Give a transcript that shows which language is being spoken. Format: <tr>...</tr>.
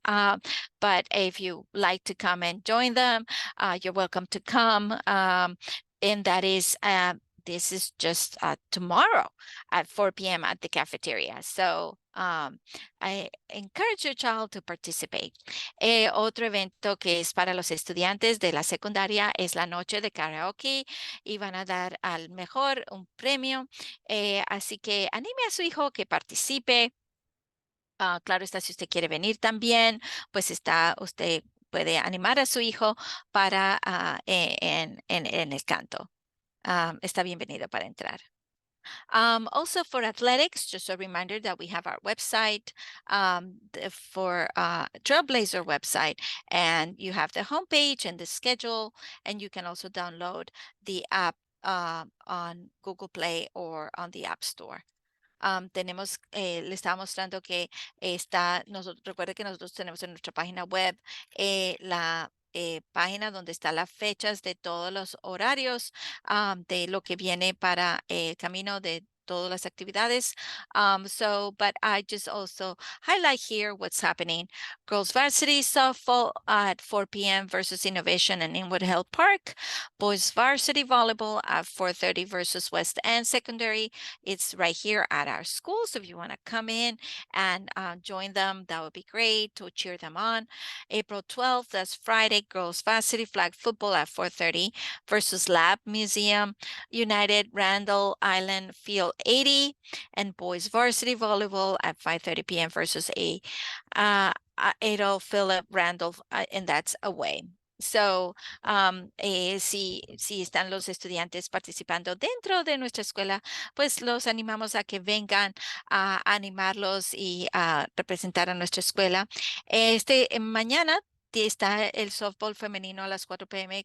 <en>But if you like to come and join them, you're welcome to come. And that is this is just tomorrow at 4 p.m. at the cafeteria. So I encourage your child to participate.</en> <es>Otro evento que es para los estudiantes de la secundaria es la noche de karaoke y van a dar al mejor un premio. Así que anime a su hijo que participe. Claro está, si usted quiere venir también, pues usted puede animar a su hijo para en el canto. Está bienvenido para entrar.</es> <en>Also for athletics, just a reminder that we have our website for Trailblazer website, and you have the homepage and the schedule, and you can also download the app on Google Play or on the App Store.</en> <es>Le estaba mostrando que recuerde que nosotros tenemos en nuestra página web la página donde están las fechas de todos los horarios de lo que viene para el camino de todas las actividades.</es> <en>But I just also highlight here what's happening. Girls Varsity Softball at 4 p.m. versus Innovation and Inwood Hill Park. Boys Varsity Volleyball at 4:30 versus West End Secondary. It's right here at our school. So if you want to come in and join them, that would be great to cheer them on. April 12th, that's Friday, Girls Varsity Flag Football at 4:30 versus Lab Museum United Randall Island Field 80, and Boys Varsity Volleyball at 5:30 p.m. versus Adolf Philip Randolph, and that's away.</en> <es>So, si están los estudiantes participando dentro de nuestra escuela, pues los animamos a que vengan a animarlos y a representar a nuestra escuela. Mañana está el softball femenino a las 4 p.m.</es>